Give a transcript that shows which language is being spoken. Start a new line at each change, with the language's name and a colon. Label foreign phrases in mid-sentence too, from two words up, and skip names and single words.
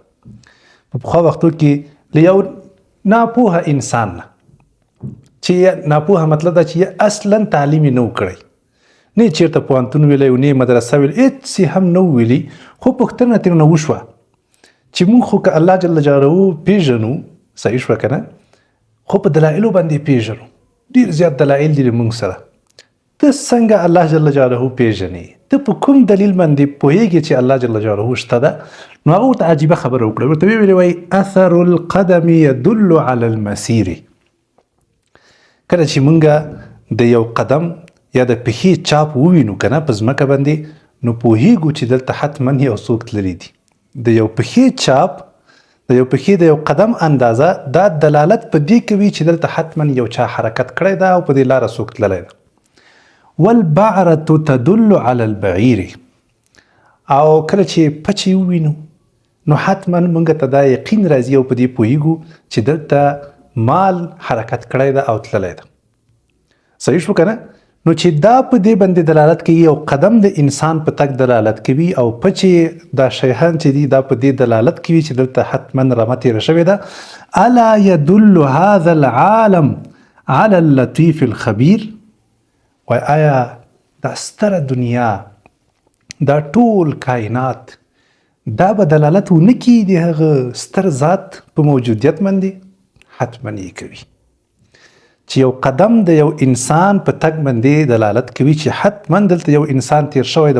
Pashto: په پخوا وختو کې له یو ناپوهه انسان نه، چې ناپوهه مطلب دا چې اصلا تعلیم یې نه و کړی، نه یې چېرته پوهنتون ویلی و، نه یې مدرسه ویلي، هېڅ هم نه و ویلي، خو پوښتنه ترېنه وشوه چې موږ خو که الله
Arabic: جل جلاله
Pashto: پیژنو، صحیح شوه که نه، خو په دلایلو باندې پیژنو، ډېر زیات دلایل دي موږ سره. ته څنګه الله
Arabic: جل جلاله
Pashto: پیژنې؟ ته په کوم دلیل باندې پوهېږې چې الله
Arabic: جل جلاله
Pashto: شته ده؟ نو هغه ورته عجیبه خبره وکړه، ورته ویې ویلې وایي
Arabic: اثر القدم يدل على المسیر.
Pashto: کله چې موږ د یو قدم یا د پښې چاپ ووینو که نه په ځمکه باندې، نو پوهېږو چې دلته حتما یو څوک تللی دي. د یو پښې چاپ، د یو پښې د یو قدم اندازه، دا دلالت په دې کوي چې دلته حتما یو چا حرکت کړی ده او په دې لاره څوک تللی ده.
Arabic: والبعرة تدل على البعیر.
Pashto: او کله چې پچې ووینو نو حتما موږ ته دا یقین راځي او په دې پوهېږو چې دلته مال حرکت کړی ده او تللی ده. صحیح شو که نه؟ نو چې دا په دې باندې دلالت کوي، یو قدم د انسان په تک دلالت کوي، او پچې دا شیان چې دي دا په دې دلالت کوي چې دلته حتما رمه تېره شوې ده.
Arabic: الا يدل هذا العالم على اللطيف الخبير.
Pashto: وای آیا دا ستره دنیا، دا ټول کائنات، دا به دلالت ونه کړي د هغه ستر ذات په موجودیت باندې؟ حتما یې کوي. چې یو قدم د یو انسان په تګ باندې دلالت کوي چې حتما دلته یو انسان تیر شوی ده.